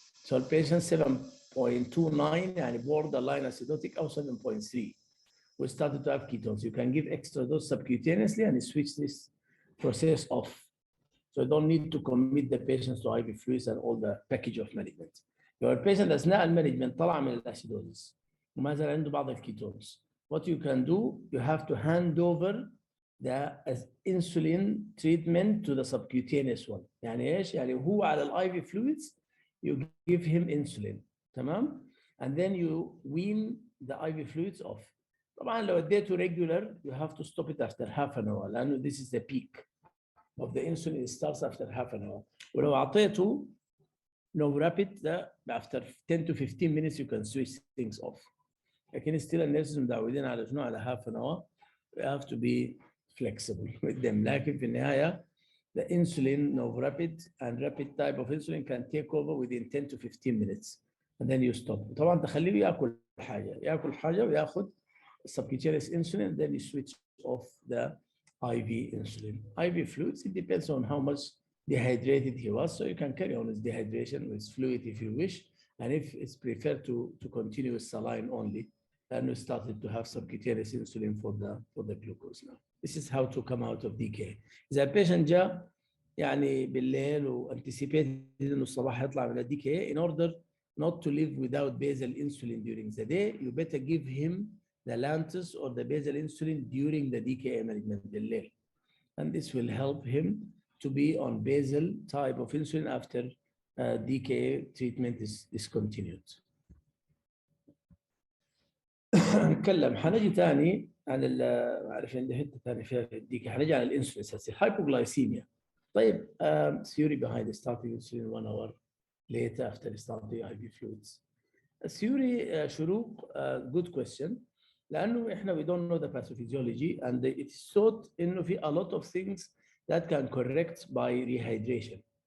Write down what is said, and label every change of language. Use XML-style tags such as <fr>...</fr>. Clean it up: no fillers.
<en>So the patient 7.29 يعني borderline acidotic أو 7.3. We started to have ketones. You can give extra dose subcutaneously and switch this process off. So you don't need to commit the patients to IV fluids and all the package of management.</en> <ar>Your patient أثناء المانجمنت طلع من الأسيدوزيس وما زال عنده بعض الكيتونز.</ar> <en>What you can do, you have to hand over the insulin treatment to the subcutaneous one.</en> <ar>يعني إيش؟ يعني هو على ال IV fluids,</ar> <en>you give him insulin. تمام؟ And then you wean the IV fluids off.</en> <ar>طبعا لو اديته</ar> <en>regular, you have to stop it after half an hour لأنه this is the peak of the insulin. It starts after half an hour.</en> <ar>ولو أعطيته</ar> <en>no rapid, after 10 to 15 minutes you can switch things off.</en> <ar>لكن still الناس متعودين على شنو على</ar> <en>half an hour. We have to be flexible with them.</en> <ar>لكن في النهاية</ar> <en>the insulin no rapid and rapid type of insulin can take over within 10 to 15 minutes and then you stop.</en> <ar>طبعا تخليه ياكل حاجة وياخذ</ar> <en>subcutaneous insulin, then you switch off the IV insulin. IV fluids, it depends on how much dehydrated he was, so you can carry on his dehydration with fluid if you wish, and if it's preferred to continue with saline only, then we started to have subcutaneous insulin for the glucose now. This is how to come out of DKA.</en> <ar>إذا البيشنت جاء يعني بالليل وانتسيبيتد إنه الصباح يطلع من</ar> <en>DKA, in order not to live without basal insulin during the day, you better give him the Lantus or the basal insulin during the DKA management</en> <ar>بالليل.</ar> <en>And this will help him to be on basal type of insulin after DKA treatment is discontinued.</en> <ar>نتكلم حنجي ثاني عن عارف عندي حته ثانيه فيها الديكي حنجي على الانسولين اساسي hypoglycemia.</ar> <en>طيب theory behind starting insulin 1 hour later after starting IV fluids. Theory شروق good question</en> <ar>لانه احنا</ar> <en>we don't know the pathophysiology and it's thought</en> <ar>انه في</ar> <en>a lot of things that can correct by rehydration.</en>